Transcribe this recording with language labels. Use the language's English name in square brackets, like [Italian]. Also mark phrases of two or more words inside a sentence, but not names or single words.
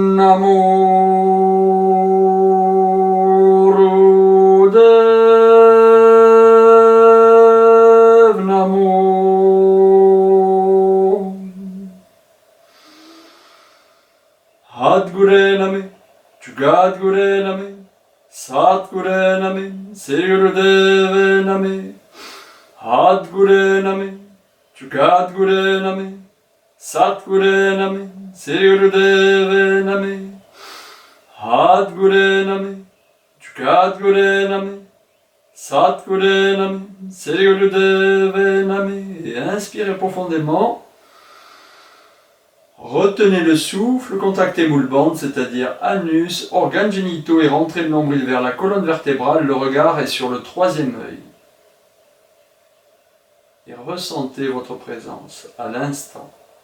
[Sanskrit] नमो गुरुदेव नमो. सद्गुरु नमे जगद्गुरु नमे सतगुरु नमे श्री गुरुदेव नमे. सद्गुरु नमे जगद्गुरु नमे सतगुरु नमे श्री गुरुदेव नमे. सद्गुरु नमे जगद्गुरु नमे सतगुरु नमे श्री गुरुदेव नमे. [French] Et inspirez profondément. Retenez le souffle, contractez [Sanskrit] मूल बन्ध, [French] c'est-à-dire anus, organes génitaux et rentrez le nombril vers la colonne vertébrale, le regard est sur le troisième œil. Et ressentez votre présence à l'instant.